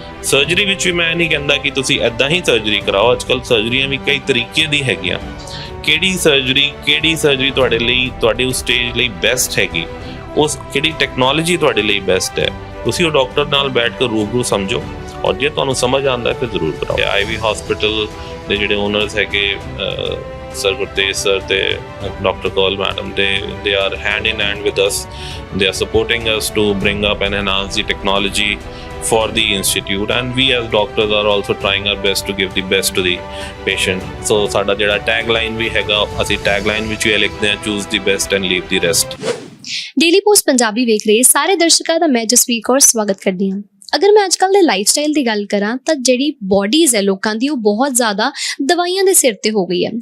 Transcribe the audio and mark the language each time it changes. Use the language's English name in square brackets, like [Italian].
[Punjabi] Surgery ਵਿੱਚ ਵੀ ਮੈਂ ਨਹੀਂ ਕਹਿੰਦਾ ਕਿ ਤੁਸੀਂ ਇੱਦਾਂ ਹੀ ਸਰਜਰੀ ਕਰਾਓ, ਅੱਜ ਕੱਲ੍ਹ ਸਰਜਰੀਆਂ ਵੀ ਕਈ ਤਰੀਕੇ ਦੀ ਹੈਗੀਆਂ। ਕਿਹੜੀ ਸਰਜਰੀ ਤੁਹਾਡੇ ਲਈ, ਤੁਹਾਡੇ ਉਸ ਸਟੇਜ ਲਈ ਬੈਸਟ ਹੈਗੀ, ਉਸ ਕਿਹੜੀ ਟੈਕਨੋਲੋਜੀ ਤੁਹਾਡੇ ਲਈ ਬੈਸਟ ਹੈ, ਤੁਸੀਂ ਉਹ ਡਾਕਟਰ ਨਾਲ ਬੈਠ ਕੇ ਰੂਬਰੂ ਸਮਝੋ ਔਰ ਜੇ ਤੁਹਾਨੂੰ ਸਮਝ ਆਉਂਦਾ ਫਿਰ ਜ਼ਰੂਰ ਕਰਾਓ। ਆਈਵੀ ਹਸਪੀਟਲ ਦੇ ਜਿਹੜੇ ਓਨਰਸ ਹੈਗੇ ਸਰ ਗੁਰਤੇਜ ਸਰ ਤੇ doctor call madam, [English] they are hand in hand with us, they are supporting us to bring up and enhance the technology for the institute, and we as doctors are also trying our best to give the best to the patient. [Punjabi] So ਸਾਡਾ ਜਿਹੜਾ tagline ਵੀ ਹੈਗਾ, ਅਸੀਂ tagline ਵਿੱਚ ਇਹ ਲਿਖਦੇ ਹਾਂ, [English] choose the best and leave the rest। [Punjabi] Daily post Punjabi ਵੇਖ ਰਹੇ ਸਾਰੇ ਦਰਸ਼ਕਾਂ ਦਾ ਮੈਂ ਜਸਵੀਰ ਕੌਰ ਸਵਾਗਤ ਕਰਦੀ ਹਾਂ। ਅਗਰ ਮੈਂ ਅੱਜ ਕੱਲ੍ਹ ਦੇ ਲਾਈਫ ਸਟਾਈਲ ਦੀ ਗੱਲ ਕਰਾਂ ਤਾਂ ਜਿਹੜੀ ਬੋਡੀਜ਼ ਹੈ ਲੋਕਾਂ ਦੀ, ਉਹ ਬਹੁਤ ਜ਼ਿਆਦਾ ਦਵਾਈਆਂ ਦੇ ਸਿਰ ਤੇ ਹੋ ਗਈ ਹੈ।